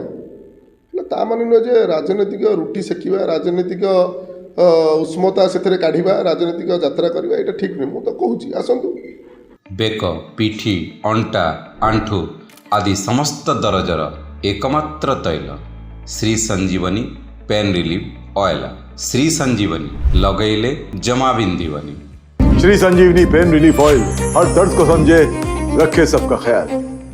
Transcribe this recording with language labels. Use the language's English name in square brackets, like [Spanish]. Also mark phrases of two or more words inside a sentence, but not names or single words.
[Odia] ହେଲେ ତା ମାନେ ନୁହେଁ ଯେ ରାଜନୈତିକ ରୁଟି ସେକିବା, ରାଜନୈତିକ ଉଷ୍ମତା ସେଥିରେ କାଢ଼ିବା, ରାଜନୈତିକ ଯାତ୍ରା କରିବା, ଏଇଟା ଠିକ୍ ନୁହେଁ। ମୁଁ ତ କହୁଛି ଆସନ୍ତୁ। ବେକ, ପିଠି, ଅଣ୍ଟା, ଆଣ୍ଠୁ ଆଦି ସମସ୍ତ ଦରଜର ଏକମାତ୍ର ତୈଳ ଶ୍ରୀ ସଞ୍ଜୀବନୀ ପେନ୍ ରିଲିଫ୍ ଅଏଲ୍। ଶ୍ରୀ ସଞ୍ଜୀବनी ଲଗେଇଲେ ଜମା ବିନ୍ଧିବନି। [Hindi] श्री संजीवनी पेन रिलीफ ऑयल हर दर्द को समझे, रखे सबका ख्याल।